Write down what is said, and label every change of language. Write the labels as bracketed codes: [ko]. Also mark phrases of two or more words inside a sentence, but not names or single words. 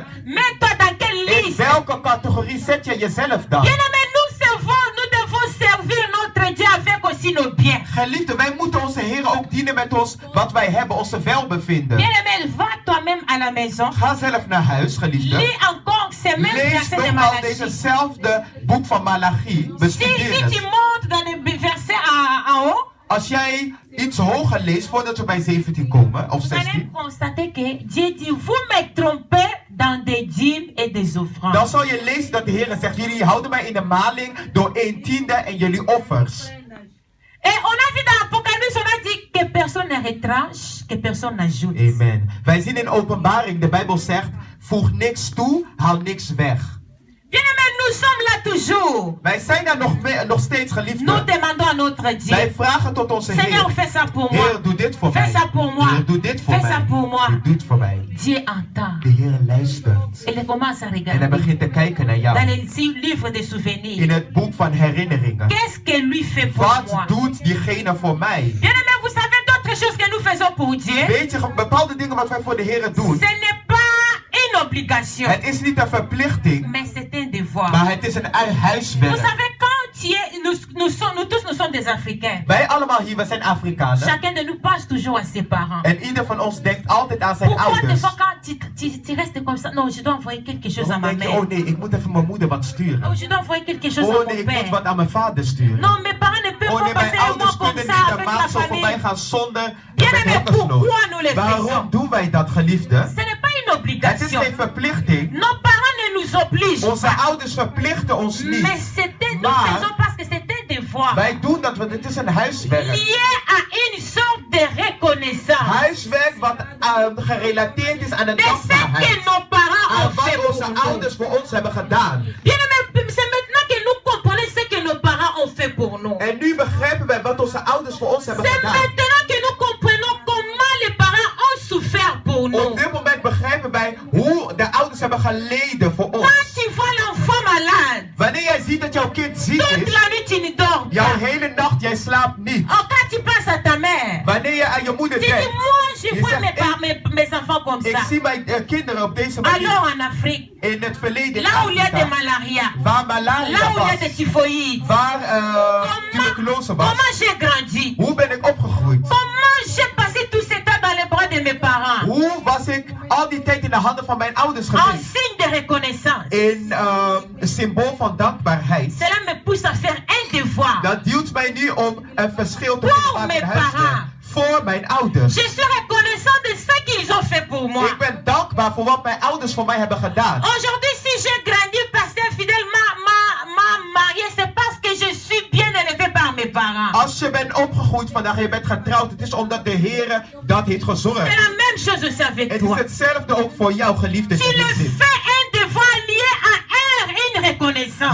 [fr] mets-toi dans quelle [nl] in [fr] liste? [nl] welke categorie zet je jezelf dan? [fr] Bien aimé, nous devons servir notre Dieu avec aussi nos biens. [nl] Geliefde, wij moeten onze Heer ook dienen met ons wat wij hebben, onze welbevinden. [fr] Bien aimé, va toi-même à la maison. [nl] Ga zelf naar huis, geliefde. [fr] Lis encore ces mêmes [nl] Lees [fr] versets de [nl] nogmaals [fr] Malachie. [nl] dezezelfde boek van Malachi. Bestudeer [fr] Si tu [nl] het. [fr] montes dans les versets en haut, [nl] Als jij iets hoger leest voordat we bij 17 komen, of [fr] vous allez 16, constater que Dieu dit, vous me trompez dans des dîmes et des [nl] dan [fr] offrandes. [nl] zal je lezen dat de Heer zegt, jullie houden mij in de maling door 1/10 en jullie offers. [fr] Et on a vu dans l'Apocalypse, on a dit que personne ne retranche, que personne n'ajoute. Amen. [nl] Wij zien in Openbaring, de Bijbel zegt, voeg niks toe, haal niks weg. [fr] Bien aimé, nous sommes là toujours. [nl] Wij zijn daar nog steeds, [fr] Nous [nl] geliefde. [fr] demandons à notre [nl] Wij [fr] Dieu, [nl] vragen tot onze [fr] Seigneur, [nl] Heer. [fr] fais ça pour moi. [nl] Heer, doe dit voor mij. [fr] Fais ça pour moi. [nl] Heer, doe dit voor [fr] Fais ça [nl] mij. [fr] pour moi. [nl] Heer, doe het voor mij. [fr] Dieu entend. [nl] De Heer luistert. [fr] Et il commence à [nl] En hij [fr] regarder [nl] begint te kijken naar [fr] dans [nl] jou. [fr] les livres des souvenirs. [nl] In het boek van herinneringen. [fr] Qu'est-ce que lui fait pour moi? [nl] Wat doet diegene voor mij? [fr] Bien aimé, vous savez d'autres choses que nous faisons pour Dieu. [nl] Weet je, bepaalde dingen wat wij voor de Heer doen. [fr] Ce n'est pas une obligation, [nl] Het is niet een verplichting, [fr] mais c'est un devoir. [nl] maar het is een [fr] Vous [nl] huiswerk. [fr] savez, quand tu es, nous sommes des Africains. [nl] Wij allemaal hier, we zijn Afrikanen. [fr] Chacun de nous pense toujours à ses parents. [nl] En ieder van ons denkt altijd aan zijn [fr] Pourquoi des [nl] ouders. [fr] fois quand tu restes comme ça, non, je dois envoyer quelque chose à [nl] Dan [fr] ma [nl] denk je, [fr] mère. [nl] oh nee, ik moet even mijn moeder wat [fr] Oh, [nl] sturen. [fr] je dois envoyer quelque chose à [nl] Oh nee, [fr] mon [nl] ik moet [fr] père. [nl] wat aan mijn vader sturen. [fr] Non, mes parents ne peuvent [nl] Oh nee, [fr] pas [nl] mijn [fr] passer un [nl] ouders [fr] mois comme [nl] kunnen [fr] ça [nl] niet een [fr] avec la [nl] maand zo [fr] famille. [nl] voorbij gaan zonder [fr] Bien [nl] met [fr] aimé, [nl] hokkersnood. [fr] pourquoi nous le [nl] Waarom [fr] faisons? [nl] doen wij dat, geliefde? [fr] Ce n'est pas une [nl] Het is [fr] obligation. [nl] geen verplichting. [fr] Nos parents ne nous obligent [nl] Onze [fr] pas. [nl] ouders verplichten ons [fr] Mais [nl] niet. [fr] nous [nl] Maar- [fr] faisons parce que c'est un devoir [nl] Wij doen dat, want het is een huiswerk. [fr] lié à une sorte de reconnaissance [nl] Huiswerk wat gerelateerd is aan een [fr] de ce que [nl] dankbaarheid. [fr] nos parents [nl] Aan [fr] ont fait [nl] wat [fr] pour [nl] onze [fr] nous. [nl] ouders voor ons hebben gedaan. [fr] Bien aimé, c'est maintenant que nous comprenons ce que nos parents ont fait pour nous. [nl] En nu begrijpen wij wat onze ouders voor ons hebben [fr] C'est [nl] gedaan. [fr] maintenant que nous comprenons comment les parents ont souffert pour nous. [nl] Op dit moment begrijpen wij hoe de ouders hebben geleden voor ons. [fr] Quand tu vois l'enfant malade, [nl] Wanneer jij ziet dat jouw kind ziek [fr] toute [nl] is, [fr] la nuit tu ne dors [nl] jouw [fr] pas. [nl] hele nacht jij slaapt niet. [fr] Oh, quand tu penses à ta mère, [nl] Wanneer je aan je moeder [fr] tu dis, [nl] denkt, [fr] moi je [nl] Je [fr] vois [nl] zegt, [fr] mes enfants comme [nl] ik [fr] ça. [nl] zie mijn kinderen op deze manier. [fr] Alors en Afrique, [nl] In het verleden in [fr] là où il y a des [nl] Afrika, [fr] malaria, [nl] waar malaria [fr] là où il y a des [nl] was, [fr] typhoïdes, [nl] waar tuberculose was. [fr] comment j'ai grandi? [nl] Hoe ben ik opgegroeid? [fr] Comment j'ai passé tout ce temps dans les bras de mes parents? [nl] Hoe was ik al die tijd in de handen van mijn ouders [fr] En [nl] geweest? [fr] signe de reconnaissance. [nl] In een symbool van dankbaarheid. [fr] Cela me pousse à faire un devoir. [nl] Dat duwt mij nu om een verschil te [fr] Pour [nl] maken [fr] mes [nl] in huiswerk. [fr] parents. [nl] Voor mijn ouders. [fr] Je suis reconnaissant de ce qu'ils ont fait pour moi. [nl] Ik ben dankbaar voor wat mijn ouders voor mij hebben gedaan. [fr] Aujourd'hui, si j'ai grandi, pasteur fidèle m'a marié, c'est parce que je suis bien élevé [nl] Als je bent opgegroeid vandaag, je bent getrouwd, het is omdat de Heer dat heeft gezorgd. [fr] C'est la même chose aussi avec [nl] Het [fr] toi. [nl] is hetzelfde ook voor jou, geliefde. [fr] Tu le fais un devoir lié à une reconnaissance.